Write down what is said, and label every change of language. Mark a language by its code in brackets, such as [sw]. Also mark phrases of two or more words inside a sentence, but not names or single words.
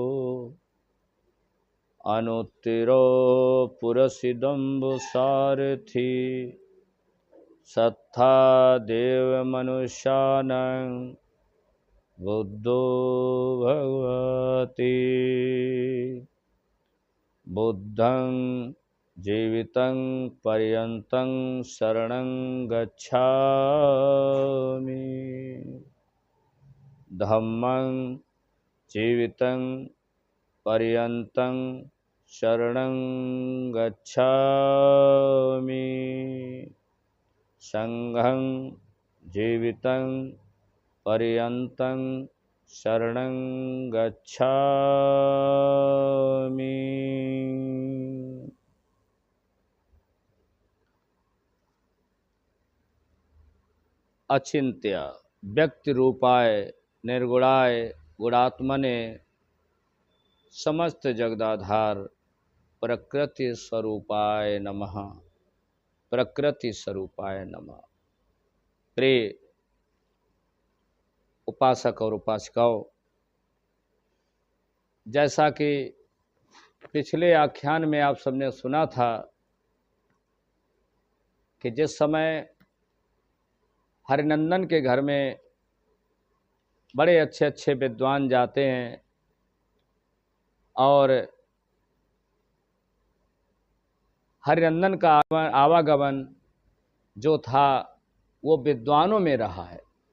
[pi] अनुत्तिरो पुरसिदम्बु सारथि सत्था देव मनुष्यानं बुद्धो भगवति बुद्धं जीवितं पर्यन्तं शरणं गच्छामि धम्मं जीवितं पर्यन्तं शरणं गच्छामि संघं जीवितं पर्यन्तं शरणं गच्छामि। [sa] अचिंत्य व्यक्ति रूपाय निर्गुणाय गुणात्मने समस्त जगदाधार प्रकृति स्वरूपाय नमः। प्रकृति स्वरूपाय नमः। [hi] प्रिय उपासक और उपासिकाओं, जैसा कि पिछले आख्यान में आप सबने सुना था कि जिस समय हरिनंदन के घर में बड़े अच्छे अच्छे विद्वान जाते हैं और हरिनंदन का आवागमन जो था वो विद्वानों में रहा है।